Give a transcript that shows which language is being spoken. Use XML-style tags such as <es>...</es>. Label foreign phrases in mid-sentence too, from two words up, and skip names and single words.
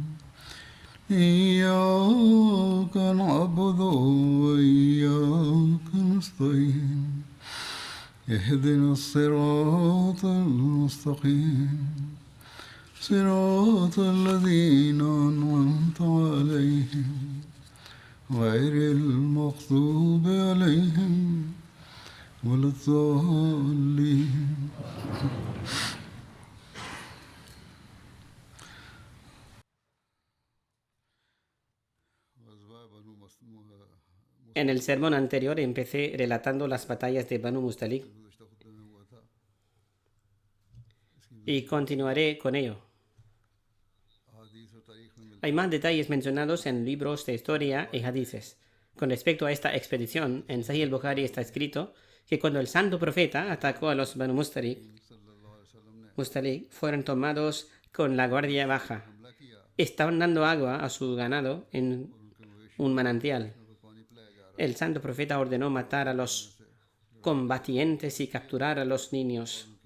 <ar>إياك نعبد وإياك نستعين اهدنا الصراط المستقيم صراط الذين أنعمت عليهم غير المغضوب عليهم ولا الضالين</ar> <es>En el sermón anterior empecé relatando las batallas de Banu Mustalik y continuaré con ello. Hay más detalles mencionados en libros de historia y hadices. Con respecto a esta expedición, en Sahih al-Bukhari está escrito que cuando el santo profeta atacó a los Banu Mustalik, fueron tomados con la guardia baja. Estaban dando agua a su ganado en un manantial. El santo profeta ordenó matar a los combatientes y capturar a los niños.</es>